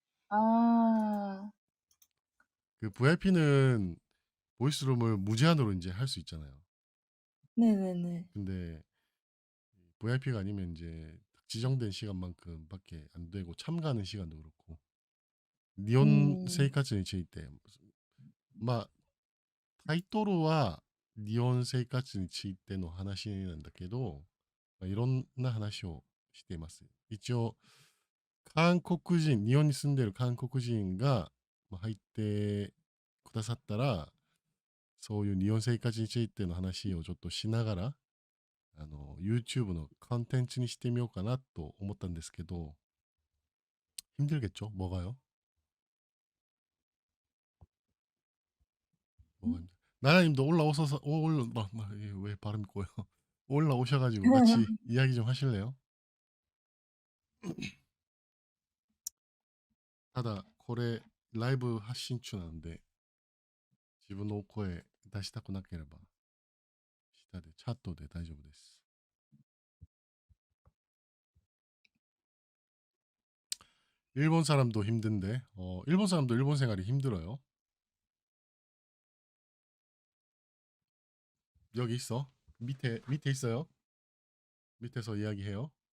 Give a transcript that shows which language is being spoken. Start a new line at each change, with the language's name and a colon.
Korean: 아. 그 VIP는 보이스룸을 무제한으로 이제 할 수 있잖아요. 네네네. 근데 VIP가 아니면 이제 지정된 시간만큼밖에 안 되고 참가하는 시간도 그렇고. 니온 음.
Japanese: 生活について、まあタイトルは日本生活についての話なんだけど、いろんな話をしています。一応、韓国人、日本に住んでる韓国人が入ってくださったら、そういう日本生活についての話をちょっとしながら、YouTube のコンテンツにしてみようかなと思ったんですけど、
Korean: 힘들겠죠? 뭐가요? 뭐가 힘들... 나나님도 올라오셔서 이게 왜 발음이 꼬여? 올라오셔가지고 같이 이야기 좀 하실래요?
Japanese: ただこれライブ発信中なんで自分の声出したくなければ下でチャットで大丈夫です。
Korean: 일본 사람도 힘든데 일본 사람도 일본 생활이 힘들어요. 여기 있어. 밑에 있어요. 밑에서 이야기해요.